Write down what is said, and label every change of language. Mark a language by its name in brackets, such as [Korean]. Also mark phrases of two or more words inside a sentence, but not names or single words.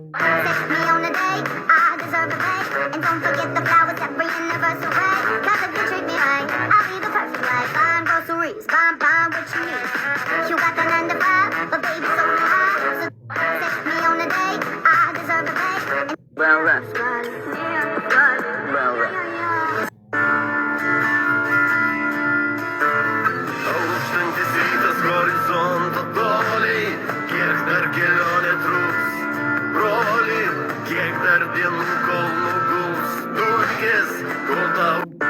[English] Set me on a date, I deserve a break. And don't forget the flowers every anniversary. Cause if you treat me right, I'll be the perfect wife. Buying groceries, buying what you need. You got the 9 to 5, but baby, so do I. So set me on a date, I deserve a break. Well done. Well done. [Lithuanian] Aukštantis rytas horizonto toliai, kiek dar kelionė truks, broli, kiek dar dienų kol nuguls, dulkės, kol tau.